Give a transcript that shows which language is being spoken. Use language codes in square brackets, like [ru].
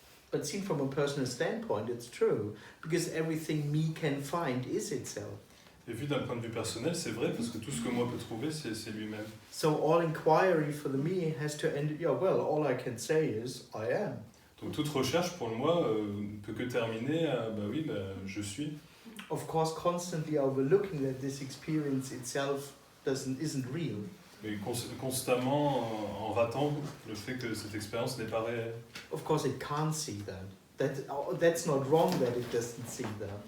[en] But seen from a personal standpoint, it's true, because everything me can find is itself. [fr] Et vu d'un point de vue personnel, c'est vrai, parce que tout ce que moi peux trouver, c'est lui-même. [en] So all inquiry for the me has to end, yeah, well, all I can say is, I am. [fr] Donc toute recherche pour moi ne peut que terminer à, je suis. [en] Of course, constantly overlooking that this experience itself isn't real. [fr] Mais constamment en ratant le fait que cette expérience n'est pas réelle. [en] Of course, it can't see that. That's not wrong that it doesn't see that.